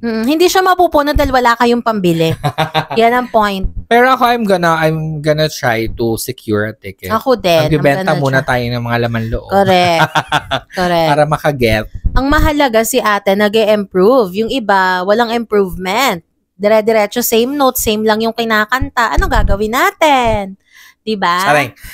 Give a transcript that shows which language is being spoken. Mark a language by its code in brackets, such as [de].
[tl] Hindi siya mapupuno dahil wala kayong pambili. Yan ang point. Pero ako, [en] I'm gonna try to secure a ticket. [tl] Ako din. Magbibenta muna tayo ng mga laman loob. [en] Correct. [tl] Para makaget. Ang mahalaga si ate nag-e-improve. Yung iba, walang improvement. Dire-diretso, [en] same note, [tl] same lang yung kinakanta. Anong gagawin natin? Diba? Saray.